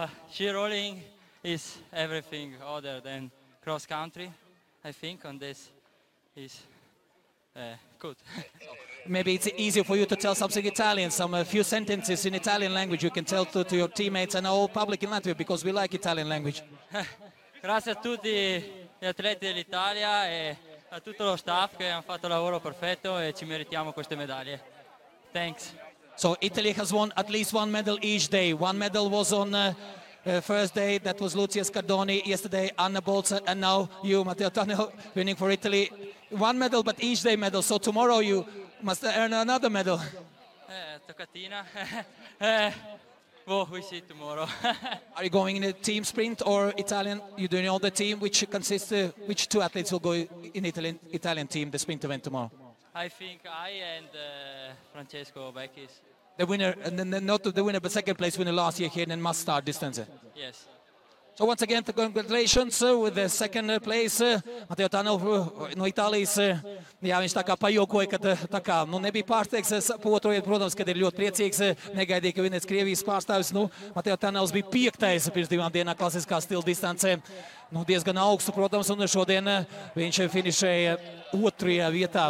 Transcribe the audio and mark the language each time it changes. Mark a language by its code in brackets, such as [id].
[en] Sheer rolling is everything other than cross country, I think, and this is good. Maybe it's easier for you to tell something Italian, a few sentences in Italian language you can tell to your teammates and all public in Latvia, because we like Italian language. [it] Grazie a tutti gli atleti dell'Italia e a tutto lo staff che hanno fatto il lavoro perfetto e ci meritiamo queste medaglie. [en] Thanks. So Italy has won at least one medal each day. One medal was on first day, that was Lucia Scardoni. Yesterday, Anna Bolza, and now you, Matteo Tanel, winning for Italy. One medal, but each day medal. So tomorrow you must earn another medal. Toccatina. We see tomorrow. Are you going in a team sprint or Italian? You do know the team, which consists, which two athletes will go in Italian team, the sprint event tomorrow? I think I and Francesco Becchis. The winner, and then not the winner, but second place winner last year here in must-start distance. Yes. So once again, congratulations with the second place. [lv] Matteo Tanel no Itālijas. Jā, viņš tā kā pajokoja, ka tā kā, nebija pārsteigts pa otro vietu. Protams, kad ir ļoti priecīgs. Negaidīja, ka vienais Krievijas pārstāvis. Matteo Tanels bija piektais pirms 2 dienām klasiskā stila distancē. Diezgan augstu, protams, un šodien viņš finišēja 2. vietā.